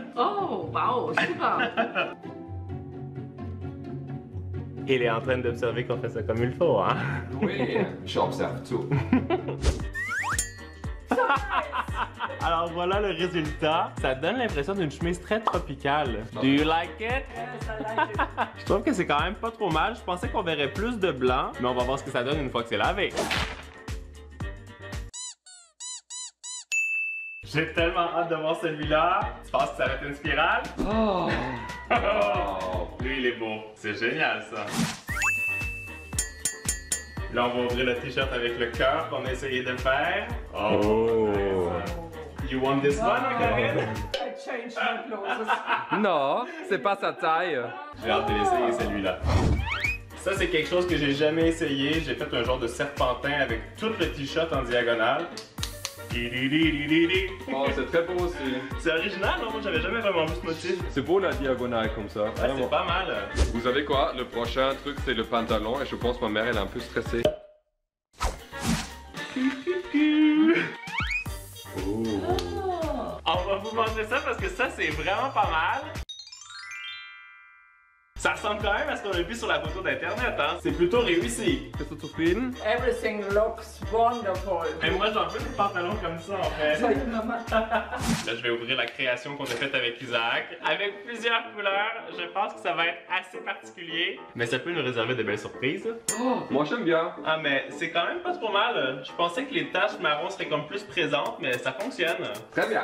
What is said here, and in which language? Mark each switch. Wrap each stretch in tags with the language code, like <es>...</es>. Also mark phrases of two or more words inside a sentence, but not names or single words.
<fr>Oh, wow, super. Il est en train d'observer qu'on fait ça comme il faut, hein? Oui, j'observe tout. Alors voilà le résultat. Ça donne l'impression d'une chemise très tropicale.</fr> <en>Do you like it? Yes, I like it.</en> <fr>Je trouve que c'est quand même pas trop mal. Je pensais qu'on verrait plus de blanc, mais on va voir ce que ça donne une fois que c'est lavé. J'ai tellement hâte de voir celui-là. Tu penses que ça va être une spirale? Oh. Lui, il est beau. C'est génial, ça. Là, on va ouvrir le t-shirt avec le cœur qu'on a essayé de faire. Oh!</fr> <en>You want this one, Karine? I changed my clothes.</en> <fr>Non, c'est pas sa taille. J'ai hâte de l'essayer, celui-là. Ça, c'est quelque chose que j'ai jamais essayé. J'ai fait un genre de serpentin avec tout le t-shirt en diagonale. Oh, c'est très beau aussi. C'est original, non? Moi, j'avais jamais vraiment vu ce motif. C'est beau la diagonale comme ça. Ouais, c'est pas mal. Vous savez quoi? Le prochain truc, c'est le pantalon. Et je pense que ma mère, elle est un peu stressée. On va vous montrer ça parce que ça, c'est vraiment pas mal. Ça ressemble quand même à ce qu'on a vu sur la photo d'internet, hein? C'est plutôt réussi.</fr> <de>Bist du zufrieden?</de> <en>Everything looks wonderful.</en> <fr>Mais moi, j'en veux des pantalons comme ça, en fait.</fr> <de>Soll ich mal</de> <fr>Là, je vais ouvrir la création qu'on a faite avec Isaac. Avec plusieurs couleurs, je pense que ça va être assez particulier. Mais ça peut nous réserver de belles surprises. Oh, moi j'aime bien. Ah, mais c'est quand même pas trop mal. Je pensais que les taches marron seraient comme plus présentes, mais ça fonctionne. Très bien.</fr>